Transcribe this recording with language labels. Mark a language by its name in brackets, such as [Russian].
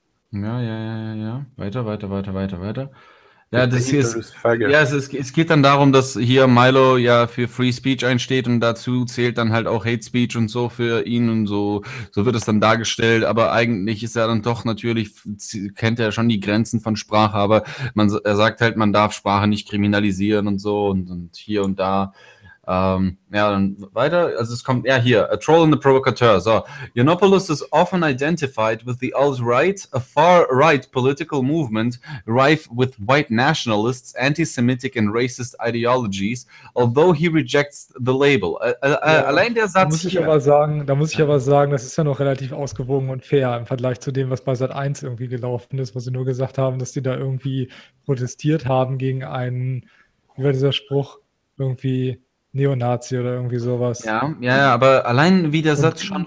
[German] Ja. Weiter. Ja, es geht dann darum, dass hier Milo ja für Free Speech einsteht und dazu zählt dann halt auch Hate Speech und so für ihn und so wird es dann dargestellt, aber eigentlich ist er dann doch natürlich, kennt er schon die Grenzen von Sprache, aber er sagt halt, man darf Sprache nicht kriminalisieren und so und hier und da. Ja, dann weiter, also es kommt, ja, hier, [English] a troll and a provocateur, so, Yiannopoulos is often identified with the alt-right, a far-right political movement, rife with white nationalists, anti-Semitic and racist ideologies, although he rejects the label. [German] Allein der Satz hier. Da muss ich aber sagen, das ist ja noch relativ ausgewogen und fair im Vergleich zu dem, was bei Sat.1 irgendwie gelaufen ist, wo sie nur gesagt haben, dass die da irgendwie protestiert haben gegen einen, wie war dieser Spruch, irgendwie Neonazi oder irgendwie sowas. Ja, aber allein wie der Satz schon